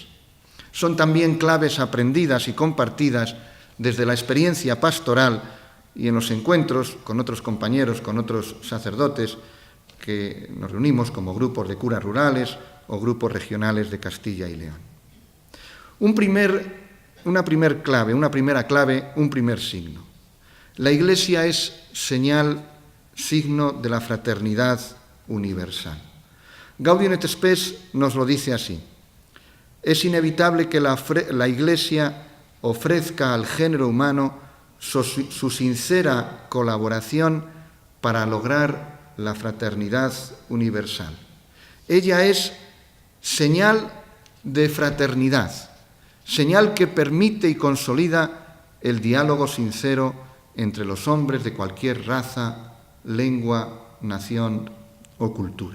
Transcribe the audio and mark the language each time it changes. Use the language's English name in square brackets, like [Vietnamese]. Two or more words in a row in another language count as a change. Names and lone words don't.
[Spanish] Son también claves aprendidas y compartidas desde la experiencia pastoral y en los encuentros con otros compañeros, con otros sacerdotes, que nos reunimos como grupos de curas rurales o grupos regionales de Castilla y León. Un primer signo. La Iglesia es signo de la fraternidad universal. Gaudium et Spes nos lo dice así: es inevitable que la Iglesia ofrezca al género humano su sincera colaboración para lograr la fraternidad universal. Ella es señal de fraternidad, señal que permite y consolida el diálogo sincero entre los hombres de cualquier raza, lengua, nación o cultura.